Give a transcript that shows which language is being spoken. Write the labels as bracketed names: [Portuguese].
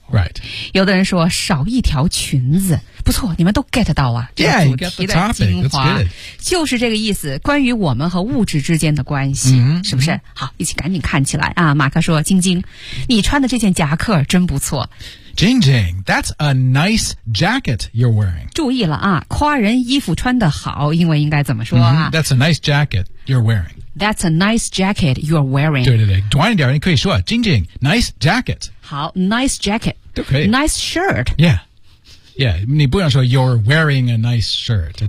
[English] Right. [Chinese] 有的人说少一条裙子。不错，你们都 get 到啊。这个、主题的精华 [English] yeah, you get the topic. [Chinese] 就是这个意思，关于我们和物质之间的关系、 mm-hmm. 是不是？好，一起赶紧看起来啊。马克说，晶晶，你穿的这件夹克真不错。 [English] Jing Jing, that's a nice jacket you're wearing. [Chinese] 注意了啊，夸人衣服穿得好，英文应该怎么说啊、 [English] mm-hmm. That's a nice jacket you're wearing. That's a nice jacket you're wearing. [Chinese] 对对对，短一点你可以说 [English] Jing Jing, nice jacket. 好 ,nice jacket. [Chinese] 都可以。 [English] Nice shirt. Yeah. Yeah, [Chinese] 你不能说 [English] you're wearing a nice shirt.